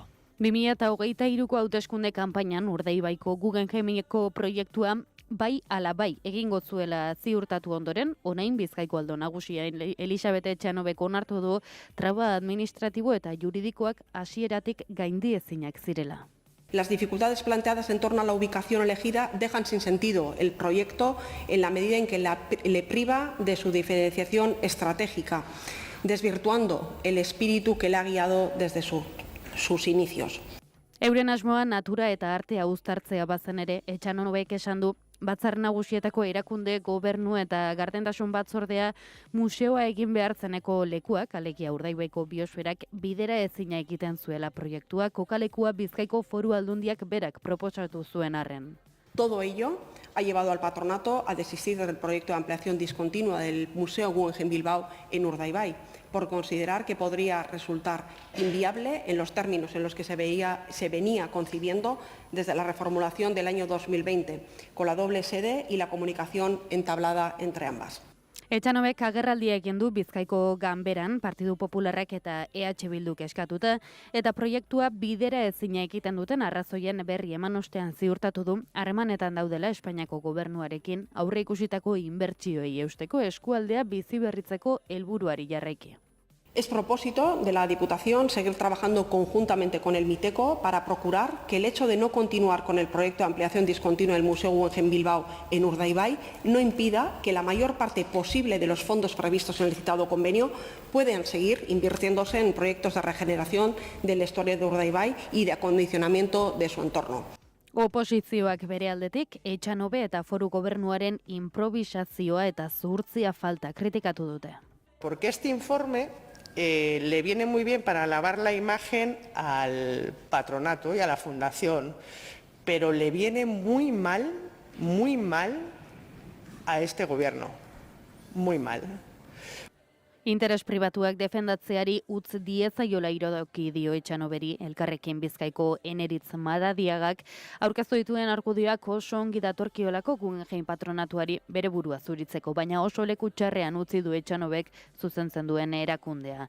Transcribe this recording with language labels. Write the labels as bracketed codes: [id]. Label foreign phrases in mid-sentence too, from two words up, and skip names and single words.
[eu] 2023ko hauteskunde kanpainan Urdaibaiko Guggenheimeko proiektua bai ala bai egingo zuela ziurtatu ondoren, orain Bizkaiko aldo nagusia Elisabete Etxanobek onartu du traba administratibo eta juridikoak hasieratik gaindiezinak zirela. [es] Las dificultades planteadas en torno a la ubicación elegida dejan sin sentido el proyecto en la medida en que le priva de su diferenciación estratégica, desvirtuando el espíritu que le ha guiado desde sus inicios. [eu] Euren asmoa natura eta artea uztartzea bazen ere, Etxanobek esan du Batzar Nagusietako erakunde, gobernu eta gardentasun batzordea museoa egin behartzeneko lekuak, alegia Urdaibaiko biosferak bidera ezina egiten zuela proiektua, kokalekua Bizkaiko Foru Aldundiak berak proposatu zuen arren. [es] Todo ello ha llevado al patronato a desistir del proyecto de ampliación discontinua del Museo Guggenheim Bilbao en Urdaibai, por considerar que podría resultar inviable en los términos en los que se venía concibiendo desde la reformulación del año 2020, con la doble sede y la comunicación entablada entre ambas. [eu] Etxanobek agerraldia egin du Bizkaiko Ganberan, Partidu Popularrak eta EH Bilduk eskatuta, eta proiektua bidera ezina egiten duten arrazoien berri eman ostean ziurtatu du, harremanetan daudela Espainiako gobernuarekin aurreikusitako inbertsioei eusteko eskualdea bizi berritzeko helburuari jarraiki. [es] Es propósito de la Diputación seguir trabajando conjuntamente con el MITECO para procurar que el hecho de no continuar con el proyecto de ampliación discontinua del Museo Guggenheim Bilbao en Urdaibai no impida que la mayor parte posible de los fondos previstos en el citado convenio puedan seguir invirtiéndose en proyectos de regeneración del estuario de Urdaibai y de acondicionamiento de su entorno. [eu] Oposizioak bere aldetik, Etxanobe eta Foru Gobernuaren improvisazioa eta zuhurtzia falta kritikatu dute. [es] Porque este informe le viene muy bien para lavar la imagen al patronato y a la fundación, pero le viene muy mal a este gobierno, muy mal. [eu] Interes pribatuak defendatzeari utz diezaiola iradoki dio Etxanoberi, Elkarrekin Bizkaiko Eneritz Madadiagak aurkeztu dituen argudioak oso ongi datorkiolako Guggenheim patronatuari bere burua zuritzeko, baina oso leku txarrean utzi du Etxanobek zuzentzen duen erakundea.